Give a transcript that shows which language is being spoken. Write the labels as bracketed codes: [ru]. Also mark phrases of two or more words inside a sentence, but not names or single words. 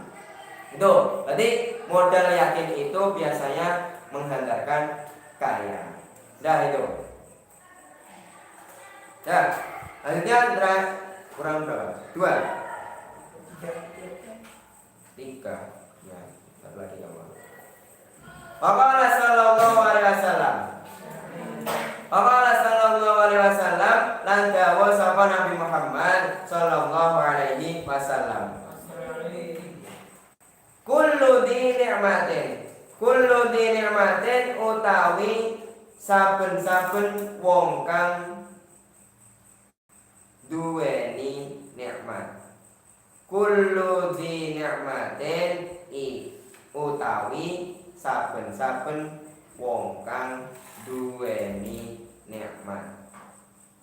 [id] Itu berarti modal yakin itu biasanya menghantarkan kaya. Dah itu. Ya, selanjutnya kurang berapa? 2, 3. Ya, satu lagi kamu. [ar] Faqala sallallahu alaihi wasallam [jv] lan dawa sapa Nabi Muhammad [ar] sallallahu alaihi wasallam. Kullu di ni'matin [jv] utawi saben-saben wong kang duweni nikmat. [ar] Kullu di ni'matin [jv] utawi saben-saben wong kang duweni nikmat.